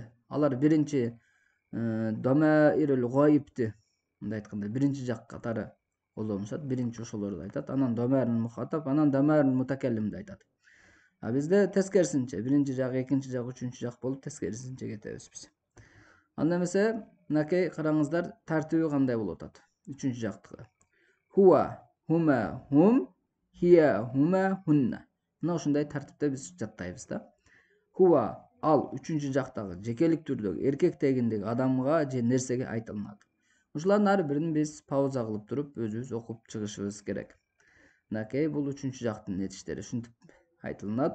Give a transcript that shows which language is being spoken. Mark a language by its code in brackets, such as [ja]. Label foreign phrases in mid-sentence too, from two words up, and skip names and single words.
[ky] Алар биринчи [ar] ضمائر الغيب, [ky] мындай айтканда, биринчи жак катары колдонушат, биринчи ошолорду айтат. Анан [ar] ضمائر المخاطب, [ky] анан дамаирул мутакаллимди айтат. А бизде тескерисинче, биринчи жак, экинчи жак, үчүнчү жак болуп тескерисинче кетебиз биз. Анда эмесе, мынакей караңыздар, тартиби кандай болуп атат? Үчүнчү жактыкы. [ar] هو، هما، هم، هي، هما، هن. [ky] Мына ушундай тартипте биз жаттайбыз да. Хуа ал үчүнчү жактагы жекелик түрдөгү эркек тегиндеги адамга же нерсеге айтылат. Ушулардын ар бирин биз пауза кылып туруп өзүбүз окуп чыгышыбыз керек. Мынакей бул үчүнчү жактын этиштери ушинтип айтылат.